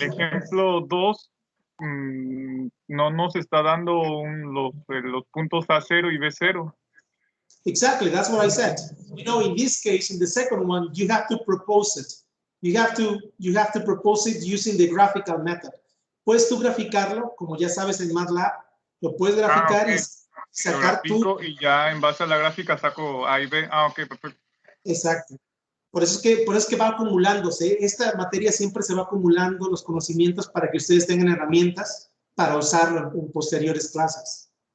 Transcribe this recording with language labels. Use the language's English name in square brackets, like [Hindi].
[Spanish] en el ejemplo 2, no nos está dando los puntos A0 y B0. [English] Exactly, that's what I said. You know, in this case, in the second one, you have to propose it. You have to propose it using the graphical method. [Spanish] Puedes tú graficarlo, como ya sabes en MATLAB, lo puedes graficar [English] Okay. [Spanish] y sacar tú. Y ya en base a la gráfica saco A y B. Ok, perfecto. Exacto. Por eso es que va acumulándose. Esta materia siempre se va acumulando los conocimientos para que ustedes tengan herramientas para usarlo en posteriores clases.